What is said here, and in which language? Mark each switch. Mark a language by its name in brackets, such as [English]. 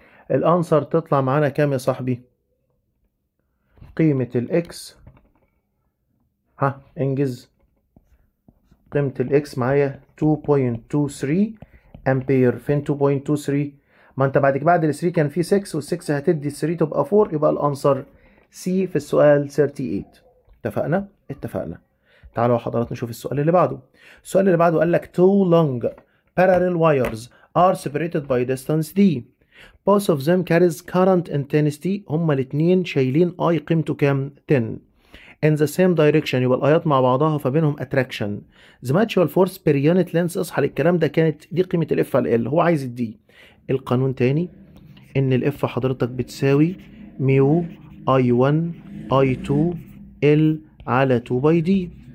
[Arabic] الانسر تطلع معانا كام يا صاحبي؟ قيمة الاكس، ها انجز، قيمة الاكس معايا 2.23 امبير. فين 2.23؟ ما انت بعد ال 3 كان في 6، وال6 هتدي 3 تبقى 4، يبقى الانسر سي في السؤال 38. اتفقنا؟ اتفقنا. تعالوا يا حضرات نشوف السؤال اللي بعده. السؤال اللي بعده قال لك [English] two long parallel wires are separated by distance d. Both of them carries current intensity. [Arabic] هما الاتنين شايلين I قيمته كام؟ 10. [English] In the same direction [Arabic] يبقى الآيات مع بعضها فبينهم [English] attraction. The mutual force per unit length. [Arabic] اصحى للكلام ده، كانت دي قيمة الاف على ال، هو عايز الدي. القانون تاني ان الاف حضرتك بتساوي ميو I1 I2 L على 2 باي دي.